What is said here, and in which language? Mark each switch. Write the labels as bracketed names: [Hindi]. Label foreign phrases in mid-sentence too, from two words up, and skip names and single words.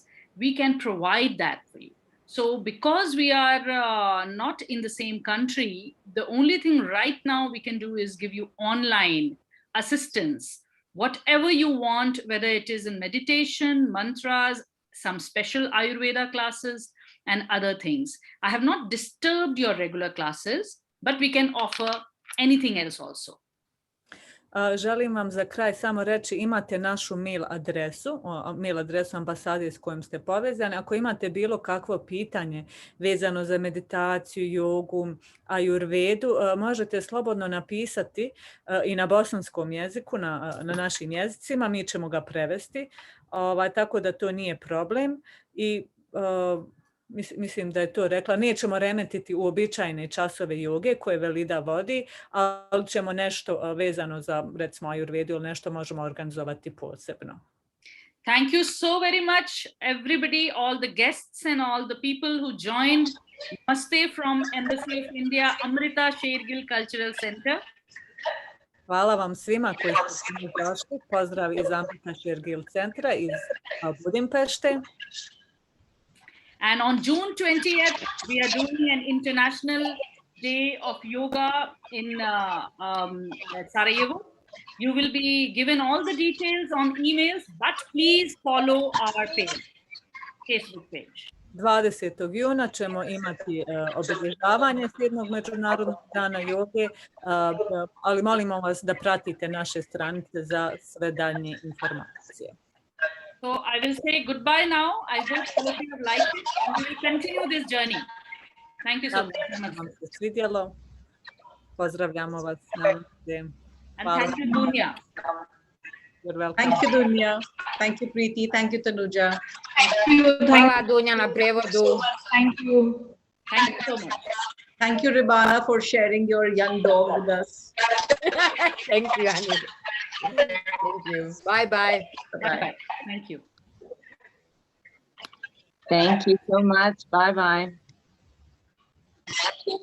[English] We can provide that for you. So because we are not in the same country, the only thing right now we can do is give you online assistance, whatever you want, whether it is in meditation, mantras, some special Ayurveda classes, and other things. I have not disturbed your regular classes, but we can offer anything else also. [Bosnian] Želim vam za kraj samo reći, imate našu mail adresu ambasade s kojom ste povezani. Ako imate bilo kakvo pitanje vezano za meditaciju, jogu, ajurvedu, možete slobodno napisati i na bosanskom jeziku, na našim jezicima, mi ćemo ga prevesti, tako da to nije problem. I mislim da je to rekla, nećemo remetiti uobičajene časove joge koje Velida vodi, ali ćemo nešto vezano za, recimo, ajurvedu ili nešto možemo organizovati posebno. [English] Thank you so very much, everybody, all the guests and all the people who joined. Namaste from Embassy of India, Amrita Shergill Cultural Center. [Bosnian] Hvala vam svima koji ste došli. Pozdrav iz Amrita Shergill centra iz Budimpešte. [English] And on June 20th, we are doing an International Day of Yoga in Sarajevo. You will be given all the details on emails, but please follow our Facebook page. [Bosnian] 20. juna ćemo imati obilježavanje 7. Međunarodnog dana joge, ali molimo vas da pratite naše stranice za sve daljnje informacije. [English] So I will say goodbye now. I hope all of you have liked it and we will continue this journey. Thank you so much. [Bosnian] Vam se svidjelo. Pozdravljamo vas. [English] And thank you, Dunja. You're welcome. Thank you, Dunja. Thank you, Preeti. Thank you, Tanuja. [Bosnian] Hvala Dunja na prevodu. [English] Thank you. Thank you so much. Thank you, Ribana, for sharing your young dog with us. Thank you, Annie. Thank you. Bye-bye. Bye-bye. Thank you. Thank you so much.